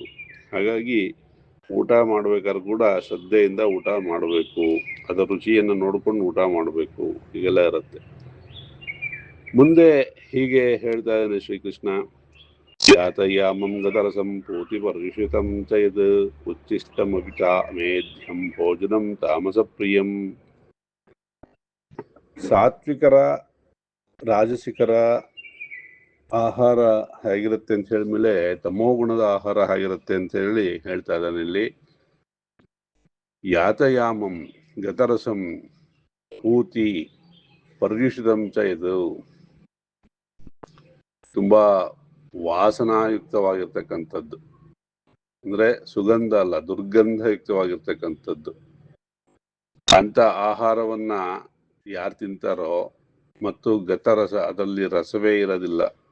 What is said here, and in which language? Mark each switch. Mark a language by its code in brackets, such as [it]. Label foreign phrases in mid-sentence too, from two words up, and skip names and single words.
[kn] ಹಾಗಾಗಿ ಊಟ ಮಾಡ್ಬೇಕಾದ್ರೂ ಕೂಡ ಶ್ರದ್ಧೆಯಿಂದ ಊಟ ಮಾಡಬೇಕು, ಅದರ ರುಚಿಯನ್ನು ನೋಡ್ಕೊಂಡು ಊಟ ಮಾಡಬೇಕು, ಹೀಗೆಲ್ಲ ಇರುತ್ತೆ. ಮುಂದೆ ಹೀಗೆ ಹೇಳ್ತಾ ಇದ್ದಾನೆ ಶ್ರೀಕೃಷ್ಣ, [sa] ಯಾತಯಾಮಂ ಗತರಸಂ ಪೂತಿ ಪರಿಷಿತಂ ಚ ಯದ್ ಉಚ್ಚಿಷ್ಟಮಪಿ ಚ ಮೇಧ್ಯಂ ಭೋಜನಂ ತಾಮಸ ಪ್ರಿಯಂ. [kn] ಸಾತ್ವಿಕರ ರಾಜಸಿಕರ ಆಹಾರ ಹೇಗಿರುತ್ತೆ ಅಂತ ಹೇಳಿದ್ಮೇಲೆ ತಮೋ ಗುಣದ ಆಹಾರ ಹೇಗಿರುತ್ತೆ ಅಂತ ಹೇಳಿ ಹೇಳ್ತಾ ಇದ್ದಾನೆ ಇಲ್ಲಿ. [sa] ಯಾತಯಾಮಂ ಗತರಸಂ ಪೂತಿ ಪರ್ಯುಷಿತಂ ಚ ಯದ್, [kn] ತುಂಬಾ ವಾಸನಾಯುಕ್ತವಾಗಿರ್ತಕ್ಕಂಥದ್ದು, ಅಂದ್ರೆ ಸುಗಂಧ ಅಲ್ಲ, ದುರ್ಗಂಧಯುಕ್ತವಾಗಿರ್ತಕ್ಕಂಥದ್ದು ಅಂತ ಆಹಾರವನ್ನ ಯಾರು ತಿಂತಾರೋ, ಮತ್ತು ಗತರಸ, ಅದರಲ್ಲಿ ರಸವೇ ಇರೋದಿಲ್ಲ